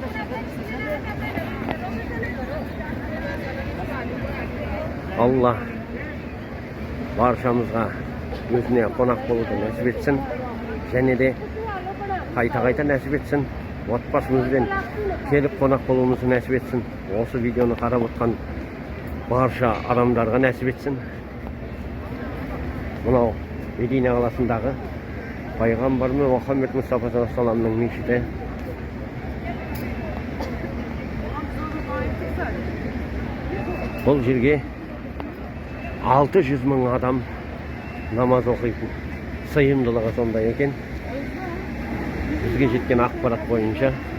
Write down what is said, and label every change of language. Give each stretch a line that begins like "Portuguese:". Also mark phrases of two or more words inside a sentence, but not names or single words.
Kazakh: Алла баршамызға өзіне қонақ болуды нәсіп етсін, және де қайта нәсіп етсін. Отбасымызбен келіп қонақ болуымызды нәсіп етсін. Осы видеоны қарап отқан барша адамдарға нәсіп етсін. Мынау Медина қаласындағы Пайғамбарымыз Мұхаммед Мұстафа
Arabic: صلى الله عليه وسلم
Kazakh: мешіті. Бұл жерге 600 мың адам намаз оқитын. Сыйымдылығы сондай екен. Бізге жеткен ақпарат бойынша.